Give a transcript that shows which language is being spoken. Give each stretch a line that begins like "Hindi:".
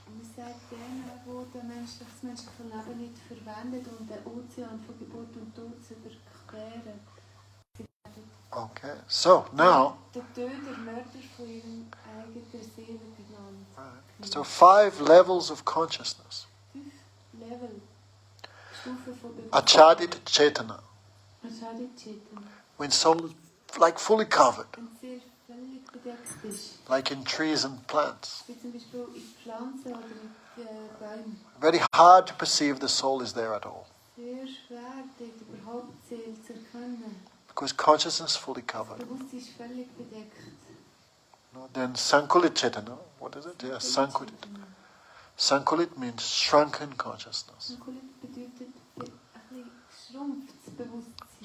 German: Und man sagt denen, die das menschliche Leben nicht verwendet, um den Ozean von Geburt und Tod zu überqueren. Sie werden
English: Okay, so now,
German: der Töter, Mörder von ihrem eigenen Seele genannt.
English: so 5 levels of consciousness.
German: 5 Level, Stufen von Bewusstsein.
English: Achadit Chetana,
German: Achadit-Chetan.
English: when soul is like fully covered,
German: Wenn sehr völlig bedeckt ist,
English: like in trees and plants.
German: wie zum Beispiel in Pflanzen oder mit Bäumen.
English: Very hard to perceive the soul is there at all,
German: Sehr schwer, dort überhaupt Seele zu erkennen.
English: because consciousness is fully covered.
German: Das Bewusstsein ist völlig bedeckt.
English: No, then Sankulit Chaitanya, what is it? Yeah, Sankulit. Sankulit means shrunken consciousness.
German: Sankulit bedeutet ein bisschen geschrumpftes Bewusstsein.